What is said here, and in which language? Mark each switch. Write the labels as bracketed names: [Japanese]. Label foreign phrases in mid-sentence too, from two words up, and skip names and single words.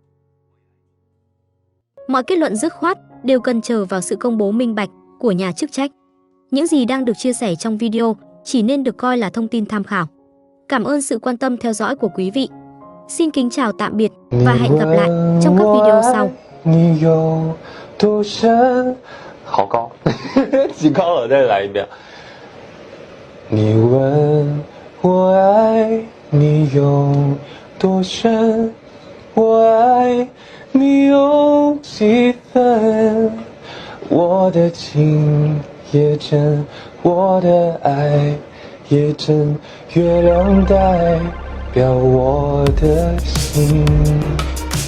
[Vietnamese] Mọi kết luận dứt khoát đều cần chờ vào sự công bố minh bạch của nhà chức trách. Những gì đang được chia sẻ trong video chỉ nên được coi là thông tin tham khảo. Cảm ơn sự quan tâm theo dõi của quý vị. Xin kính chào tạm biệt và hẹn gặp lại trong các video sau. [Chinese] 好高，举高了，再来一遍。你问我爱你有多深，我爱你有几分，我的情也真，我的爱也真，月亮代表我的心。